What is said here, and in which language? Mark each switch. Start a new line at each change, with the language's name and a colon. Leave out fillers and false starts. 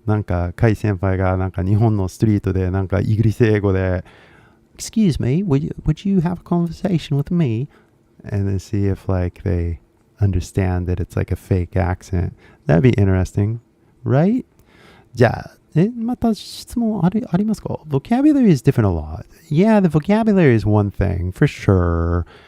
Japanese: なんか、カイ先輩がなんか日本のストリートでなんかイギリス英語で
English: Excuse me, would you have a conversation with me? And then see if like they understand that it's like a fake accent. That'd be interesting, right?
Japanese: じゃあ、また質問ありますか?
English: Vocabulary is different a lot. Yeah, the vocabulary is one thing, for sure.